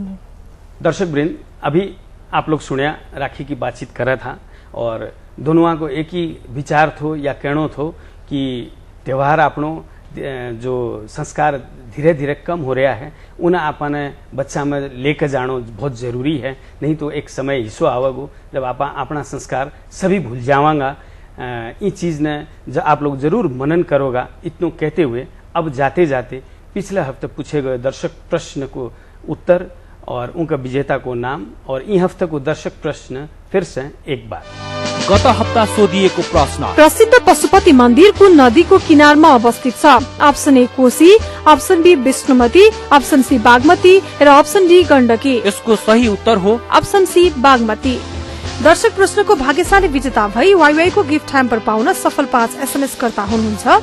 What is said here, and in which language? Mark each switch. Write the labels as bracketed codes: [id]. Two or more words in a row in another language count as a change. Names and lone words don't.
[mwr] दर्शक वृंद, अभी आप लोग सुनिया राखी की बातचीत कर रहा था और दोनों को एक ही विचार थो या कहनो थो कि त्यौहार आपनो जो संस्कार धीरे धीरे कम हो रहा है उन्हें आपने बच्चा में लेकर जानो बहुत जरूरी है, नहीं तो एक समय हिस्सो आवेगो जब आप अपना संस्कार सभी भूल जावांगा। ये चीज ने जब आप लोग जरूर मनन करोगा। इतनो कहते हुए अब जाते जाते पिछले हफ्ते पूछे गए दर्शक प्रश्न को उत्तर और उनका विजेता को नाम और इन हफ्ते को दर्शक प्रश्न फिर से एक बार। [ne] गत हप्ता सोधिएको प्रश्न, प्रसिद्ध पशुपति मन्दिर कुन नदीको किनारमा अवस्थित छ? अप्सन ए कोशी, अप्सन बी विष्णुमती, अप्सन सी बागमती र अप्सन डी गण्डकी। यसको सही उत्तर हो अप्सन सी बागमती। दर्शक प्रश्नको भाग्यशाली विजेता भई वाईवाई को [en] gift hamper [ne] पाउन सफल 5 SMS कर्ता हुनुहुन्छ।